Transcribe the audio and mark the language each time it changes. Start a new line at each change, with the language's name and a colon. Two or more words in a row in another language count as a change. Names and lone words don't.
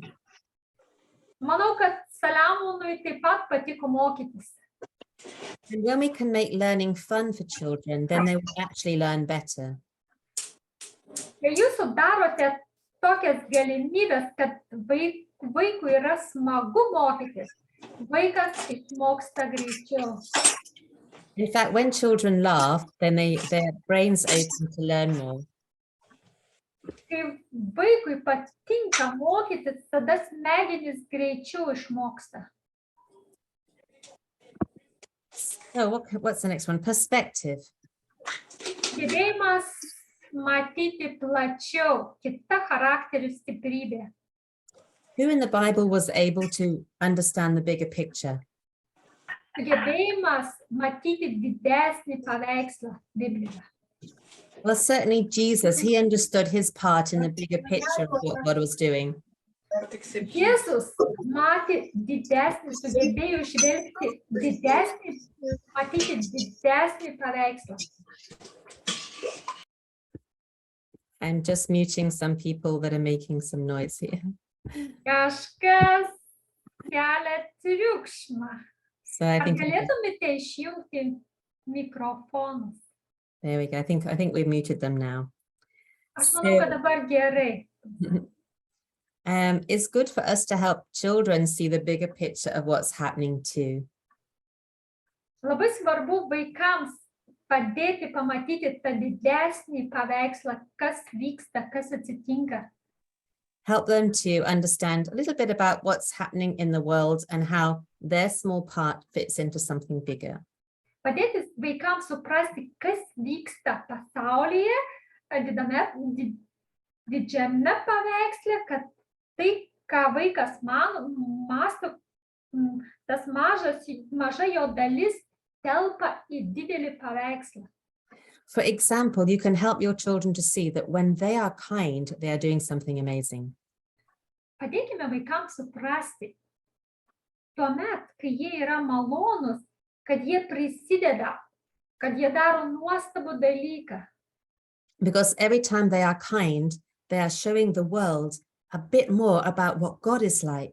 Lithuanian: Manau, kad Saliamonui taip pat patiko mokytis.
English: And when we can make learning fun for children, then they will actually learn better.
Lithuanian: Kai jūs sudarote tokias galimybės, kad vaikui yra smagu mokytis, vaikas išmoksta greičiau.
English: In fact, when children laugh, then their brains open to learn more.
Lithuanian: Kai vaikui patinka mokytis, tada smegenys greičiau išmoksta.
English: So what's the next one? Perspective.
Lithuanian: Gebėjimas matyti plačiau, kita charakterių stiprybė.
English: Who in the Bible was able to understand the bigger picture?
Lithuanian: Gebėjimas matyti didesnį paveikslą Biblijoje.
English: Well, certainly Jesus, he understood his part in the bigger picture of what God was doing.
Lithuanian: Jėzus matė didesnį, sugebėjo išvelgti didesnį, matyti didesnį paveikslą.
English: I'm just muting some people that are making some noise here.
Lithuanian: Kažkas kelia triukšmą.
English: So I
Lithuanian: Ar
English: think
Lithuanian: galėtumėte išjungti mikrofonus?
English: there we go. I think we've muted them now.
Lithuanian: Aš manau, kad dabar gerai.
English: It's good for us to help children see the bigger picture of what's happening too.
Lithuanian: Labai svarbu vaikams padėti pamatyti tą didesnį paveikslą, kas vyksta, kas atsitinka.
English: Help them to understand a little bit about what's happening in the world and how their small part fits into something bigger.
Lithuanian: Padėti vaikams suprasti, kas vyksta pasaulyje, didžiame paveiksle, kad tai, ką vaikas mąsto, tas maža jo dalis telpa į didelį paveikslą.
English: For example, you can help your children to see that when they are kind, they are doing something amazing.
Lithuanian: Padėkime vaikams suprasti, tuomet, kai jie yra malonūs, kad jie prisideda, kad jie daro nuostabų dalyką.
English: Because every time they are kind, they are showing the world a bit more about what God is like.